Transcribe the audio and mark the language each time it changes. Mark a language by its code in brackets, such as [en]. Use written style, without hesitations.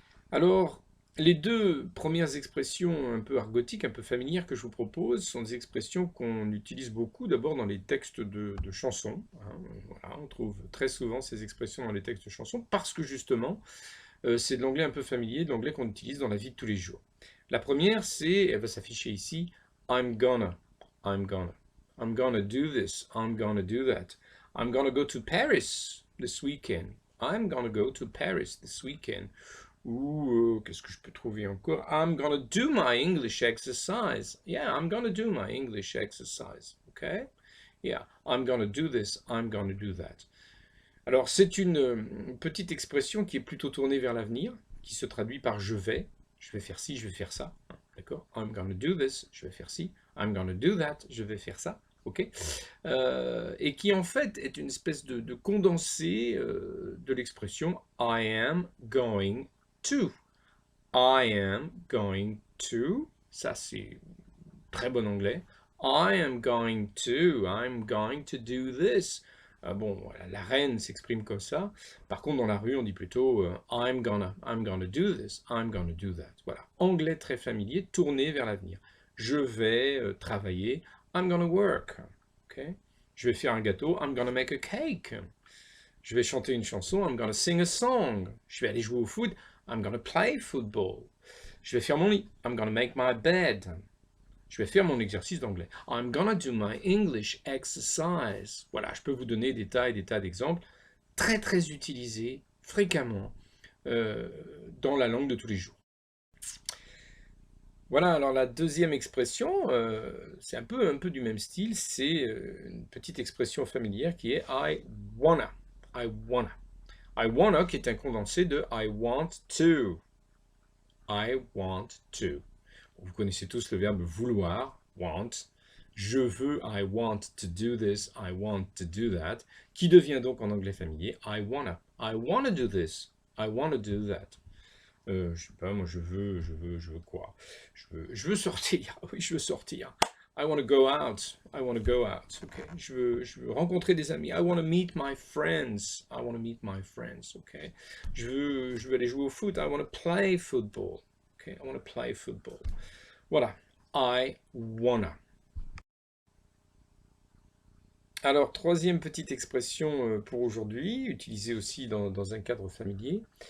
[fr] Alors, les deux premières expressions un peu argotiques, un peu familières que je vous propose sont des expressions qu'on utilise beaucoup d'abord dans les textes de chansons. Hein, voilà, on trouve très souvent ces expressions dans les textes de chansons parce que justement, c'est de l'anglais un peu familier, de l'anglais qu'on utilise dans la vie de tous les jours. La première, c'est, elle va s'afficher ici, [en] I'm gonna, I'm gonna. I'm gonna do this, I'm gonna do that. I'm gonna go to Paris this weekend. I'm gonna go to Paris this weekend. [fr] Ou, qu'est-ce que je peux trouver encore? [en] I'm gonna do my English exercise. Yeah, I'm gonna do my English exercise. Okay? Yeah, I'm gonna do this, I'm gonna do that. [fr] Alors, c'est une petite expression qui est plutôt tournée vers l'avenir, qui se traduit par je vais faire ci, je vais faire ça. D'accord? [en] I'm gonna do this, [fr] je vais faire ci. [en] I'm gonna do that, [fr] je vais faire ça. Ok, et qui en fait est une espèce de condensé de l'expression [en] I am going to. I am going to, [fr] ça c'est très bon anglais. [en] I am going to, I'm going to do this. [fr] Bon, voilà, la reine s'exprime comme ça. Par contre, dans la rue, on dit plutôt [en] I'm gonna do this, I'm gonna do that. [fr] Voilà, anglais très familier, tourné vers l'avenir. Je vais travailler. [en] I'm gonna work. [fr] Okay? Je vais faire un gâteau. [en] I'm gonna make a cake. [fr] Je vais chanter une chanson. [en] I'm gonna sing a song. [fr] Je vais aller jouer au foot. [en] I'm gonna play football. [fr] Je vais faire mon lit. [en] I'm gonna make my bed. [fr] Je vais faire mon exercice d'anglais. [en] I'm gonna do my English exercise. [fr] Voilà, je peux vous donner des tas et des tas d'exemples très très utilisés fréquemment dans la langue de tous les jours. Voilà, alors la deuxième expression, c'est un peu du même style, c'est une petite expression familière qui est [en] I wanna. I wanna. I wanna [fr] qui est un condensé de [en] I want to. I want to. [fr] Vous connaissez tous le verbe vouloir, want. Je veux, [en] I want to do this, I want to do that, [fr] qui devient donc en anglais familier [en] I wanna do this, I wanna do that. [fr] Je sais pas, moi je veux quoi? Je veux sortir, oui je veux sortir. [en] I want to go out, I want to go out, ok. [fr] Je veux rencontrer des amis. [en] I want to meet my friends, I want to meet my friends, ok. [fr] Je veux aller jouer au foot, [en] I want to play football, [fr] ok. [en] I want to play football. Voilà, I wanna. [fr] Alors, troisième petite expression pour aujourd'hui, utilisée aussi dans un cadre familier.